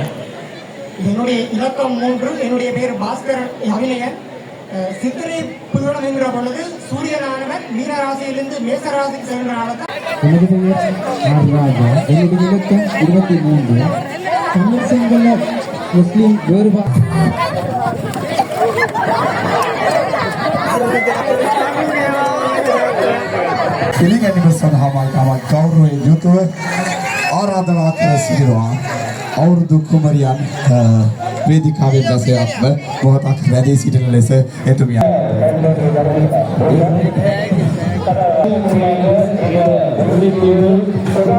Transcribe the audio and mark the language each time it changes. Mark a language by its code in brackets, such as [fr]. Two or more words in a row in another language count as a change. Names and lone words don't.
[ta] என்னுடைய இலக்கம் 3. என்னுடைய பேர் பாஸ்கர் அபிநயன். சித்திரை புதுவனம் என்கிற பொழுது சூரியனானவர் மீனராசியிலிருந்து மேசராசிக்கு செல்வதனால தான் எனது பெயர் ராஜா. என்னுடைய இலக்கம் 23. தமிழ் சிங்கள முஸ்லிம் வேறுபாடு [si] පිළිගැනීම සඳහා මම ගෞරවයෙන් යුතුව ආරාධනා කර සිටිනවා අවුරුදු කුමරියන් වේදිකාවේ දැසයක්ම මොහොතක් වැඩි සිටින ලෙස එතුමිය